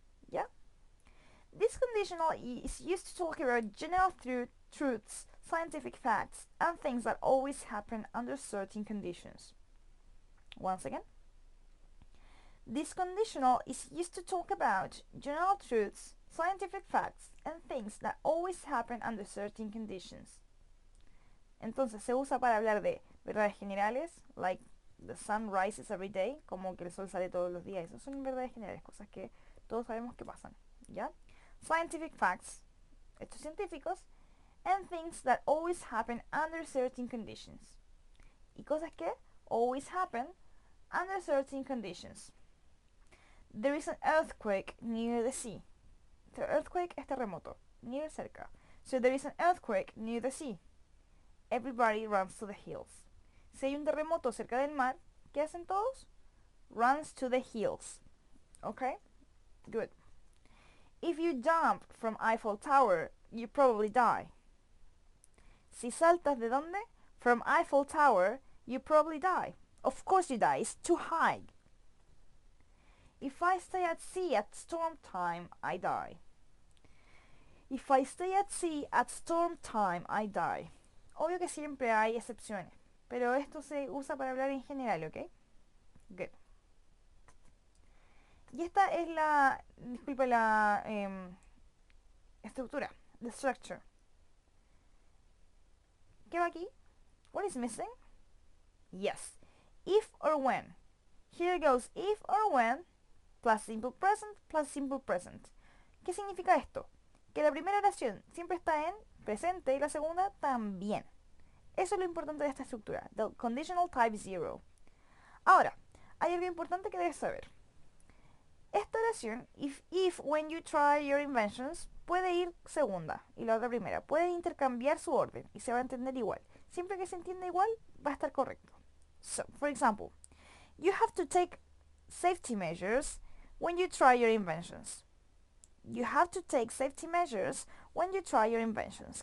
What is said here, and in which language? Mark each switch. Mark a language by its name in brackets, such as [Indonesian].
[Spanish] ¿Ya? [English] This conditional is used to talk about general truths, scientific facts, and things that always happen under certain conditions. Once again. This conditional is used to talk about general truths, scientific facts, and things that always happen under certain conditions. [Spanish] Entonces se usa para hablar de verdades generales, [English] like the sun rises every day, [Spanish] como que el sol sale todos los días. Esas son verdades generales, cosas que todos sabemos que pasan, ¿ya? [English] Scientific facts, [Spanish] hechos científicos, [English] and things that always happen under certain conditions. [Spanish] Y cosas que [English] always happen under certain conditions. There is an earthquake near the sea. The earthquake [Spanish] es terremoto, [English] near, cerca. So there is an earthquake near the sea. Everybody runs to the hills. [Spanish] Si hay un terremoto cerca del mar, ¿qué hacen todos? [English] Runs to the hills. Okay? Good. If you jump from Eiffel Tower, you probably die. [Spanish] Si saltas de dónde? [English] From Eiffel Tower, you probably die. Of course you die, it's too high. If I stay at sea at storm time, I die. If I stay at sea at storm time, I die. [Spanish] Obvio que siempre hay excepciones, pero esto se usa para hablar en general, ¿ok? [English] Good. [Spanish] Y esta es la, disculpa, la estructura, [English] the structure. [Spanish] ¿Qué va aquí? [English] What is missing? Yes. If or when. Here goes if or when plus simple present. [Spanish] ¿Qué significa esto? Que la primera oración siempre está en presente y la segunda también. Eso es lo importante de esta estructura, [English] the conditional type 0. [Spanish] Ahora, hay algo importante que debes saber. Esta oración, [English] if when you try your inventions, [Spanish] puede ir segunda y la otra primera. Puede intercambiar su orden y se va a entender igual. Siempre que se entienda igual, va a estar correcto. [English] So, for example, you have to take safety measures when you try your inventions. You have to take safety measures when you try your inventions.